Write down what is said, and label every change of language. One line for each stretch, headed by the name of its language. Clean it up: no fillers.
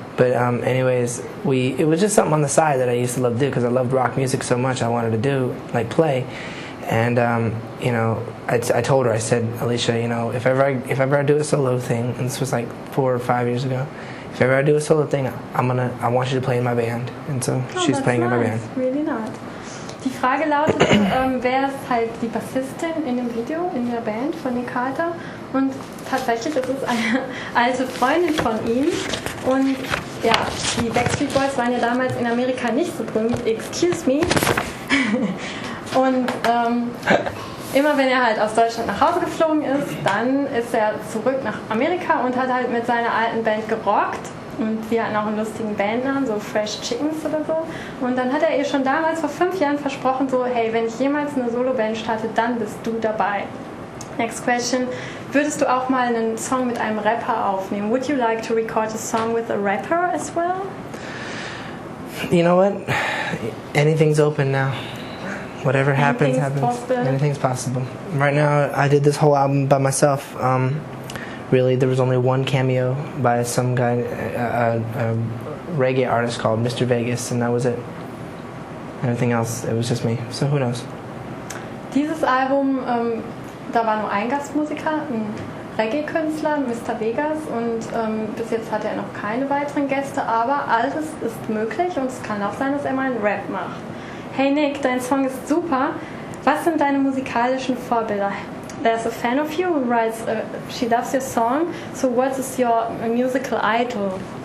English: But anyways, it was just something on the side that I used to love to do because I loved rock music so much. I wanted to do, like, play. And I told her, I said, Alicia, if ever I do a solo thing, and this was like 4 or 5 years ago, if ever I do a solo thing, I want you to play in my band. And so she's playing in my band. Really nice.
German: Die Frage lautet, wer ist halt die Bassistin in dem Video, in der Band von Nick Carter? Und tatsächlich ist es eine alte Freundin von ihm. Und ja, die Backstreet Boys waren ja damals in Amerika nicht so berühmt,
English: excuse me.
German: Und immer wenn er halt aus Deutschland nach Hause geflogen ist, dann ist er zurück nach Amerika und hat halt mit seiner alten Band gerockt. Und wir hatten auch einen lustigen Bandnamen, so Fresh Chickens oder so. Und dann hat er ihr schon damals vor 5 Jahren versprochen, so, hey, wenn ich jemals eine Soloband starte, dann bist du dabei.
English: Next question.
German: Würdest du auch mal einen Song mit einem Rapper aufnehmen?
English: Would you like to record a song with a rapper as well? You know what? Anything's open now. Whatever happens. Possible. Anything's possible. Right now, I did this whole album by myself. Really, there was only one cameo by some guy, a reggae artist called Mr. Vegas, and that was it. Everything else, it was just me. So who knows?
German: Dieses Album, da war nur ein Gastmusiker, ein Reggae-Künstler, Mr. Vegas, und bis jetzt hat er noch keine weiteren Gäste, aber alles ist möglich und es kann auch sein, dass er mal einen Rap macht. Hey Nick, dein Song ist super. Was sind deine musikalischen Vorbilder?
English: There's a fan of you who writes, she loves your song, so what is your musical idol?